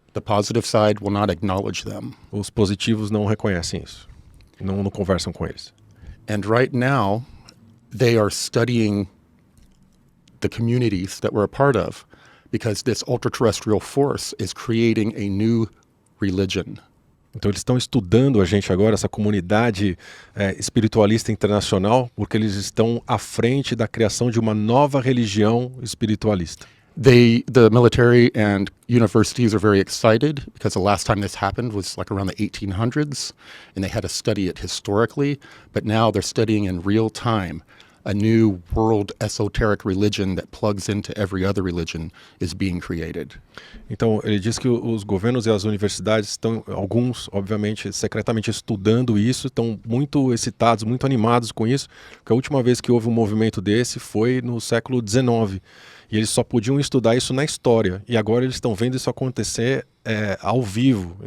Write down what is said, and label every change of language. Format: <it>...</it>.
<en>The positive side will not acknowledge them.</en> <pt>Os positivos não reconhecem isso. Não conversam com eles.</pt> <en>And right now, they are studying the communities that we're a part of because this ultra-terrestrial force is creating a new religion.</en> <pt>Então eles estão estudando a gente agora, essa comunidade espiritualista internacional, porque eles estão à frente da criação de uma nova religião espiritualista.</pt> <en>The military and universities are very excited because the last time this happened was like around the 1800s, and they had to study it historically. But now they're studying in real time a new world esoteric religion that plugs into every other religion is being created.</en> <pt>Então, ele diz que os governos e as universidades estão, alguns, obviamente, secretamente estudando isso, estão muito excitados, muito animados com isso, porque a última vez que houve um movimento desse foi no século XIX, e eles só podiam estudar isso na história, e agora eles estão vendo isso acontecer ao vivo.</pt>